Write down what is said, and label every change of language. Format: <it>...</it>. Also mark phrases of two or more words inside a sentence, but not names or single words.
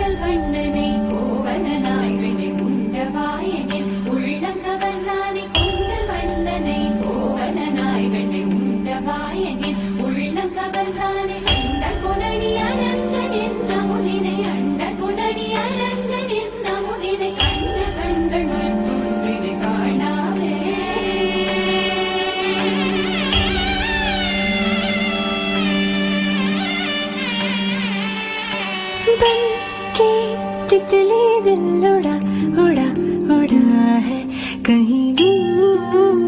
<ta>வண்ணனை கோவலனாய் வினை உண்டவாயனில் உள்ளம் கவர்ந்தானே கொண்டல் வண்ணனை கோவலனாய் வினை உண்டவாயனில் உள்ளம் கவர்ந்தானே அண்ட குணனி அரங்கன் என்ன முதினை அண்ட குணனி அரங்கன் என்ன முதினை கண்ட கண்கள் மட்டும் காணாவே</ta> <hi>बन के तितली दिल उड़ा उड़ा उड़ा है कहीं दूर।</hi>